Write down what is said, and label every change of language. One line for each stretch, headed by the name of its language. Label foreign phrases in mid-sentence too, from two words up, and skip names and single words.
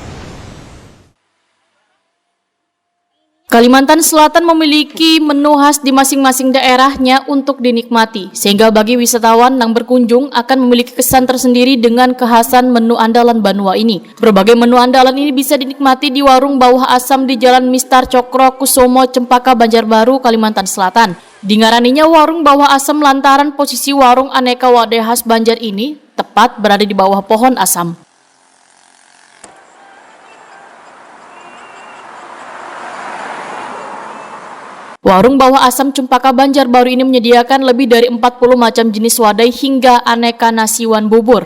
Indonesian: Kalimantan Selatan memiliki menu khas di masing-masing daerahnya untuk dinikmati, sehingga bagi wisatawan yang berkunjung akan memiliki kesan tersendiri dengan kekhasan menu andalan Banua ini. Berbagai menu andalan ini bisa dinikmati di warung Bawah Asam di Jalan Mistar Cokro Kusumo, Cempaka, Banjarbaru, Kalimantan Selatan. Dingaraninya warung Bawah Asam lantaran posisi warung aneka wadai khas Banjar ini tepat berada di bawah pohon asam. Warung Bawah Asam Cempaka Banjarbaru ini menyediakan lebih dari 40 macam jenis wadai hingga aneka nasiwan bubur.